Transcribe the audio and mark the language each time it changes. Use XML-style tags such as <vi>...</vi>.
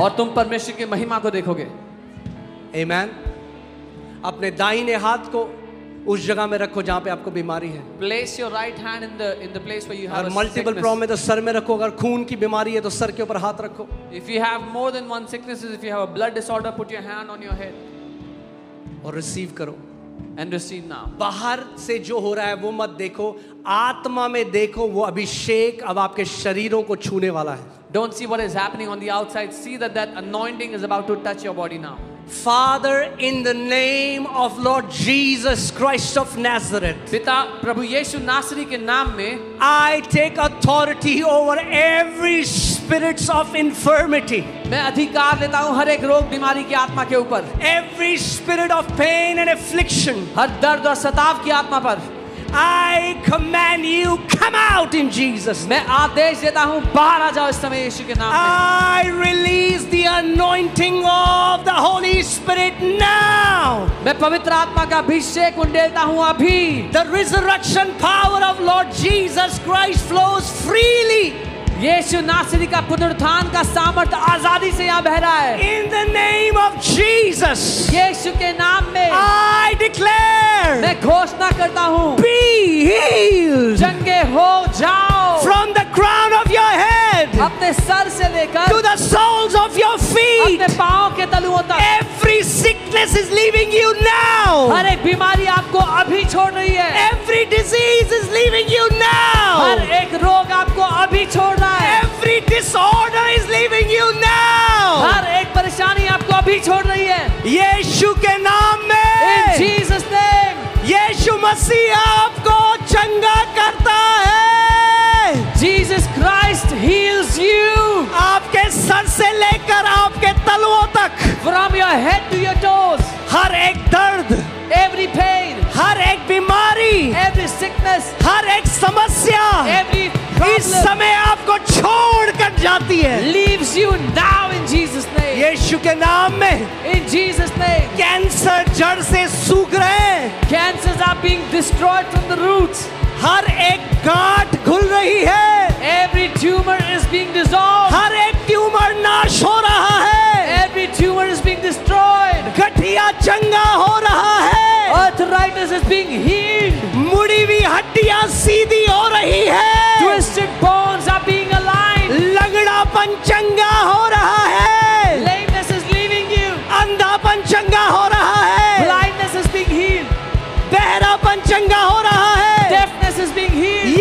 <hi>और तुम परमेश्वर की महिमा को देखोगे.</hi> <en>Amen.</en> <hi>अपने दाहिने हाथ को उस जगह में रखो जहां पे आपको बीमारी है.</hi> <en>Place your right hand in the place where you have</en> <hi>और</hi> <en>a multiple sickness.</en> <hi>प्रॉब्लम है तो सर में रखो. अगर खून की बीमारी है तो सर के ऊपर हाथ रखो.</hi> <en>If you have more than one sicknesses, if you have a blood disorder, put your hand on your head</en> <hi>और रिसीव करो.</hi> <en>and receive now.</en> <hi>बाहर से जो हो रहा है वो मत देखो, आत्मा में देखो. वो अभिषेक अब आपके शरीरों को छूने वाला है.</hi> <en>Don't see what is happening on the outside. See that anointing is about to touch your body now. Father, in the name of Lord Jesus Christ of Nazareth,</en> <hi>पिता प्रभु यीशु नासरी के नाम में</hi> <en>I take authority over every spirits of infirmity,</en> <hi>मैं अधिकार लेता हूँ हर एक रोग बीमारी की आत्मा के ऊपर.</hi> <en>every spirit of pain and affliction.</en> <hi>हर दर्द और सताव की आत्मा पर</hi> <en>I command you, come out in Jesus' name.</en> <hi>मैं आदेश देता हूँ बाहर आ जाओ इस समय यीशु के नाम में.</hi> <en>I release the anointing of the Holy Spirit now.</en> <hi>मैं पवित्र आत्मा का अभिषेक उंडेलता हूँ अभी.</hi> <en>The resurrection power of Lord Jesus Christ flows freely.</en> <hi>यीशु नासरी का पुनरुत्थान का सामर्थ्य आजादी से यहाँ बह रहा है.</hi> <en>In the name of Jesus,</en> <hi>यीशु के नाम में</hi> <en>I declare,</en> <hi>मैं घोषणा करता हूँ,</hi> <en>be healed</en> <hi>चंगे हो जाओ.</hi> <en>from the crown of your head</en> <hi>अपने सर से लेकर</hi> <en>to the soles of your feet.</en> <hi>अपने पाँव के तलुओं तक</hi> <en>Every sickness is leaving you now.</en> <hi>हर एक बीमारी आपको अभी छोड़ रही है.</hi> <en>Every disease is leaving you</en> <hi>हर</hi> <en>now.</en> <hi>एक रोग आपको अभी छोड़ रहा है.</hi> <en>Every disorder is leaving you now.</en> <hi>हर एक परेशानी आपको अभी छोड़ रही है. यीशु के नाम</hi> <en>In</en> <hi>में</hi> <en>Jesus name,</en> <hi>यीशु मसीह आपको चंगा करता है.</hi> <en>Jesus Christ heals you</en> <hi>आपके सर से लेकर आपके तलवों तक</hi> <en>from your head to your toes.</en> <hi>हर एक दर्द,</hi> <en>Every pain,</en> <hi>हर एक बीमारी,</hi> <en>every sickness,</en> <hi>हर एक समस्या</hi> <en>every</en> <hi>इस</hi> <en>problem</en> <hi>समय आपको छोड़ कर जाती है.</hi> <en>leaves you now in Jesus name.</en> <hi>यीशु के नाम में</hi> <en>In Jesus name,</en> <hi>कैंसर जड़ से सूख रहे हैं.</hi> <en>cancers are being destroyed from the roots.</en> <hi>हर एक गांठ घुल रही है.</hi> <en>Every tumor is being dissolved.</en> <hi>हर एक ट्यूमर नाश हो रहा है.</hi> <en>Every tumor is being destroyed.</en> <hi>गठिया चंगा हो रहा है.</hi> <en>Arthritis is being healed.</en> <hi>मुड़ी हुई हड्डियां सीधी हो रही है.</hi> <en>Twisted bones are being aligned.</en> <hi>लंगड़ापन चंगा हो रहा है.</hi> <en>Lameness is leaving you.</en> <hi>अंधापन चंगा हो रहा है.</hi> <en>Blindness is being healed.</en> <hi>बहरापन चंगा हो रहा है.</hi> <en>Deafness is being healed.</en>